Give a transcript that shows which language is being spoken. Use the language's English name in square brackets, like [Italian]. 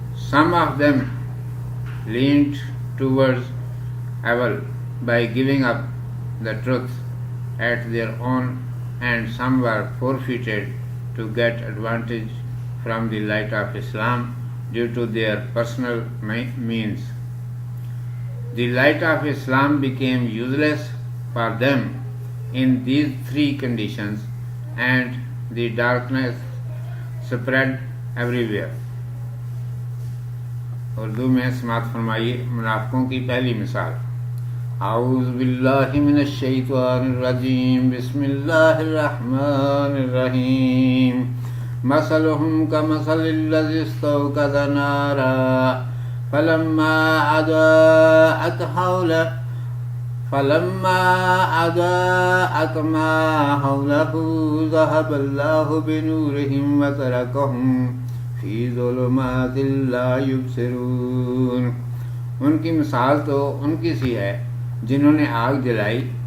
[English] Some of them leaned towards evil by giving up the truth at their own, and some were forfeited to get advantage from the light of Islam due to their personal means. The light of Islam became useless for them in these three conditions, and the darkness spread everywhere. [Urdu] Urdu میں سماعت فرمائیے منافقوں کی پہلی مثال. [Arabic] اعوذ باللہ من الشیطان الرجیم. بسم اللہ الرحمن الرحیم. مثلهم كمثل الذي استوقد نارا فلما أضاءت حوله فلما أضاءت ما حوله ذهب الله بنورهم وتركهم في ظلمات لا يبصرون۔ [Urdu] ان کی مثال تو ان کی سی ہے جنہوں نے آگ جلائی،